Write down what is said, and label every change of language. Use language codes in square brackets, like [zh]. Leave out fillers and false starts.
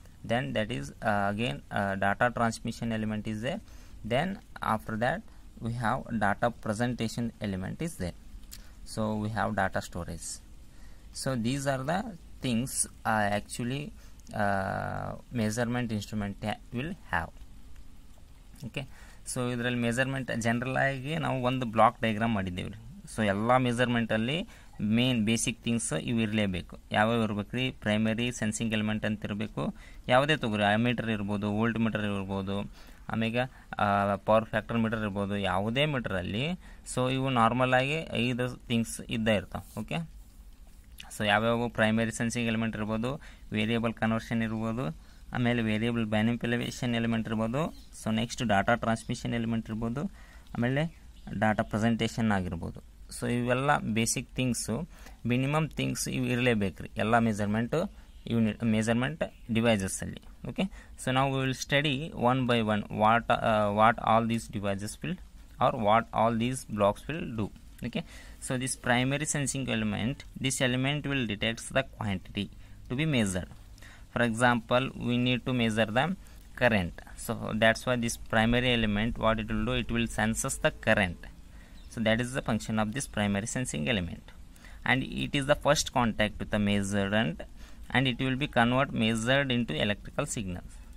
[en] Then that is again data transmission element is there. Then after that we have data presentation element is there. So we have data storage. So these are the things actually measurement instrument will have. Okay. [kn] So ಇದರಲ್ಲಿ measurement general ಆಗಿ ನಾವು ಒಂದು block diagram ಮಾಡಿದ್ದೇವೆ ರೀ. So ಎಲ್ಲ ಮೆಜರ್ಮೆಂಟಲ್ಲಿ main basic things ಇವು ಇರಲೇಬೇಕು. ಯಾವ್ಯಾವ ಇರ್ಬೇಕು ರೀ? ಪ್ರೈಮರಿ ಸೆನ್ಸಿಂಗ್ ಎಲಿಮೆಂಟ್ ಅಂತ ಇರಬೇಕು. ಯಾವುದೇ ತಗೋರಿ, ಅಮೀಟರ್ ಇರ್ಬೋದು, ವೋಲ್ಟ್ ಮೀಟರ್ ಇರ್ಬೋದು, ಆಮೇಲೆ ಪವರ್ ಫ್ಯಾಕ್ಟರ್ ಮೀಟರ್ ಇರ್ಬೋದು, ಯಾವುದೇ ಮೀಟರಲ್ಲಿ. ಸೊ ಇವು ನಾರ್ಮಲ್ ಆಗಿ 5 ಥಿಂಗ್ಸ್ ಇದ್ದೇ ಇರ್ತಾವೆ. ಓಕೆ. ಸೊ ಯಾವ್ಯಾವ ಪ್ರೈಮರಿ ಸೆನ್ಸಿಂಗ್ ಎಲಿಮೆಂಟ್ ಇರ್ಬೋದು, ವೇರಿಯಬಲ್ ಕನ್ವರ್ಷನ್ ಇರ್ಬೋದು, ಆಮೇಲೆ ವೇರಿಯಬಲ್ ಮ್ಯಾನಿಪ್ಯುಲೇಷನ್ ಎಲಿಮೆಂಟ್ ಇರ್ಬೋದು. So next data transmission element ಇರ್ಬೋದು, ಆಮೇಲೆ ಡಾಟಾ ಪ್ರೆಸೆಂಟೇಷನ್ ಆಗಿರ್ಬೋದು. ಸೊ ಇವೆಲ್ಲ ಬೇಸಿಕ್ ಥಿಂಗ್ಸು, ಮಿನಿಮಮ್ ಥಿಂಗ್ಸ್ ಇವು ಇರಲೇಬೇಕು ರೀ ಎಲ್ಲ ಯೂನಿಟ್ ಮೆಜರ್ಮೆಂಟ್ ಡಿವೈಸಸ್ಸಲ್ಲಿ. ಓಕೆ. [en] so [kn] ನಾವು [en] Will study one by one what all these devices will are what all these blocks will do. Okay. So this primary sensing element, this element will detect the quantity to be measured. For example, we need to measure the current. So that's why this primary element, what it will do, it will senses the current. So that is the function of this primary sensing element, and it is the first contact with the measurement, and it will be measured into electrical signals.